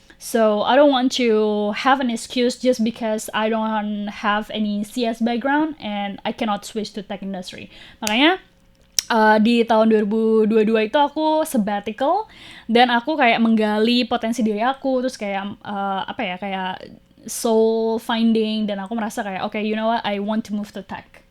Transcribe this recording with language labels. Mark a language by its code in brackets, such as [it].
[en] So I don't want to have an excuse just because I don't have any CS background and I cannot switch to tech industry. [id] Makanya di tahun 2022 itu aku sabbatical dan aku kayak menggali potensi diri aku, terus kayak kayak [en] soul finding, [id] dan aku merasa kayak [en] okay, you know what, I want to move to tech.